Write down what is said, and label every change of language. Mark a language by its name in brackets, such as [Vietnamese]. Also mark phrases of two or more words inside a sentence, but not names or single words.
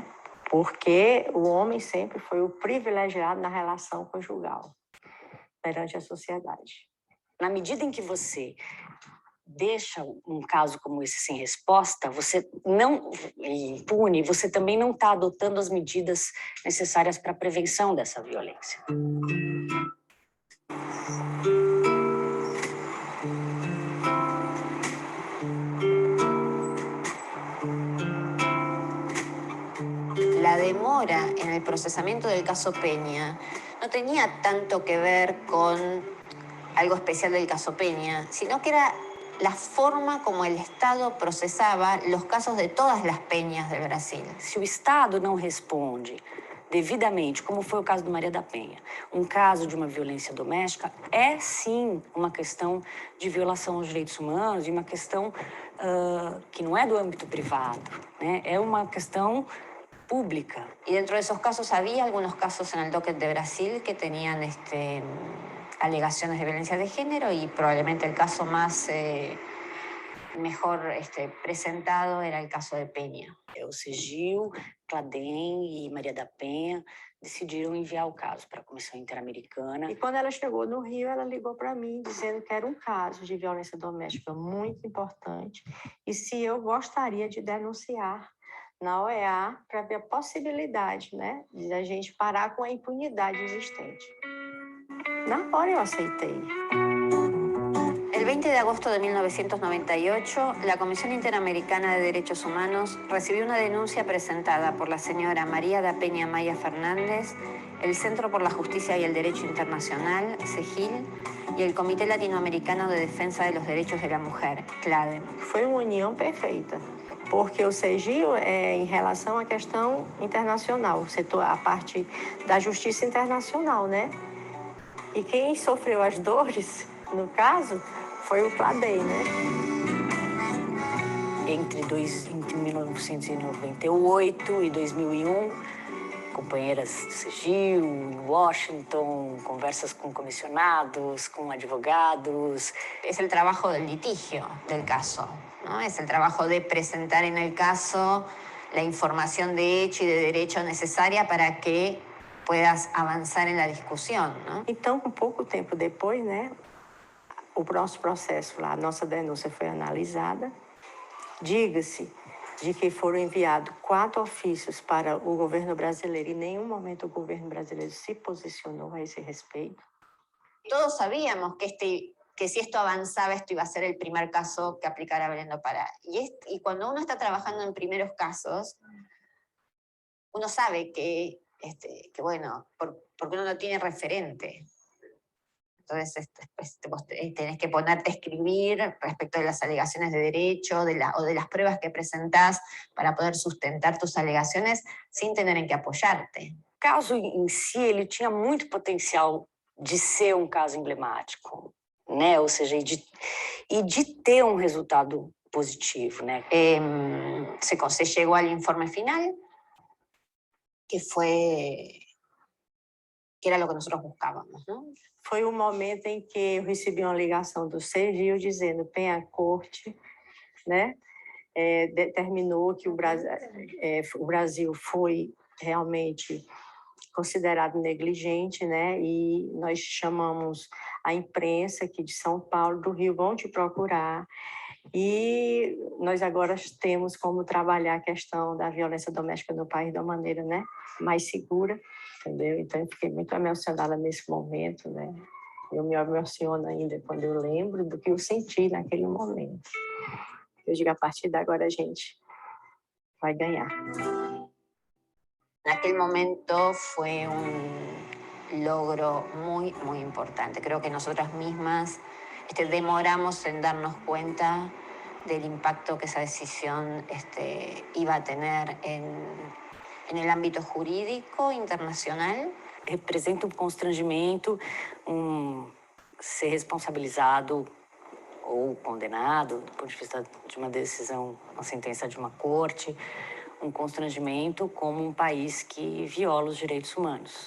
[Portuguese] Porque o homem sempre foi o privilegiado na relação conjugal perante a sociedade. Na medida em que você deixa um caso como esse sem resposta, você não impune, você também não está adotando as medidas necessárias para a prevenção dessa violência. [Spanish] La demora en el procesamiento del caso Peña no tenía tanto que ver con algo especial del caso Peña, sino que era la forma como el Estado procesaba los casos de todas las peñas de Brasil. [Portuguese] Se o Estado não responde devidamente, como foi o caso do Maria da Penha, um caso de uma violência doméstica é sim uma questão de violação aos direitos humanos e uma questão que não é do âmbito privado, né? É uma questão pública. [Spanish] Y dentro de esos casos había algunos casos en el docket de Brasil que tenían alegaciones de violencia de género, y probablemente el caso más mejor presentado era el caso de Peña. [Portuguese] O CEGIL, Cladem e Maria da Penha decidiram enviar o caso para a Comissão Interamericana. E quando ela chegou no Rio, ela ligou para mim dizendo que era um caso de violência doméstica muito importante e se eu gostaria de denunciar na OEA para ver a possibilidade, né, de a gente parar com a impunidade existente. Na hora eu aceitei. [Spanish] El 20 de agosto de 1998, la Comisión Interamericana de Derechos Humanos recibió una denuncia presentada por la señora María da Peña Maya Fernández, el Centro por la Justicia y el Derecho Internacional, CEGIL, y el Comité Latinoamericano de Defensa de los Derechos de la Mujer, CLADEM. [Portuguese] Foi uma união perfeita, porque o CEGIL é em relação à questão internacional, a parte da justiça internacional, né? E quem sofreu as dores, no caso, foi o Cladem, né? Entre 1998 e 2001, companheiras do CEGIL, em Washington, conversas com comissionados, com advogados. [Spanish] Es el trabajo del litigio del caso, ¿no? Es el trabajo de presentar en el caso la información de hecho y de derecho necesaria para que puedas [Portuguese] avançar na discussão, não? Então, um pouco tempo depois, né, o nosso processo lá, a nossa denúncia foi analisada. Diga-se de que foram enviados 4 ofícios para o governo brasileiro. Em nenhum momento o governo brasileiro se posicionou a esse respeito. [Spanish] Todos sabíamos que si esto avanzaba, esto iba a ser el primer caso que aplicara Belén do Pará. Y cuando uno está trabajando en primeros casos, uno sabe que bueno, porque uno no tiene referente. Entonces, pues, vos tenés que ponerte a escribir respecto de las alegaciones de derecho o de las pruebas que presentás para poder sustentar tus alegaciones sin tener en qué apoyarte. [Portuguese] O caso em si, ele tinha muito potencial de ser um caso emblemático, né? Ou seja, e de ter um resultado positivo, né? [Spanish] Se llegó al informe final, que era lo que nosotros buscábamos, ¿no? [Portuguese] Foi o momento em que eu recebi uma ligação do Sergio dizendo que a corte, né, determinou que o Brasil foi realmente considerado negligente, né, e nós chamamos a imprensa aqui de São Paulo, do Rio, vão te procurar, e nós agora temos como trabalhar a questão da violência doméstica no país de uma maneira, né, mais segura, entendeu? Então, eu fiquei muito emocionada nesse momento, né? Eu me emociono ainda quando eu lembro do que eu senti naquele momento. Eu digo, a partir de agora a gente vai ganhar. [Spanish] En aquel momento fue un logro muy, muy importante. Creo que nosotras mismas demoramos en darnos cuenta del impacto que esa decisión iba a tener en el ámbito jurídico internacional. [Portuguese] Representa um constrangimento, ser responsabilizado ou condenado, do ponto de vista de uma decisão, uma sentença de uma corte, um constrangimento como um país que viola os direitos humanos.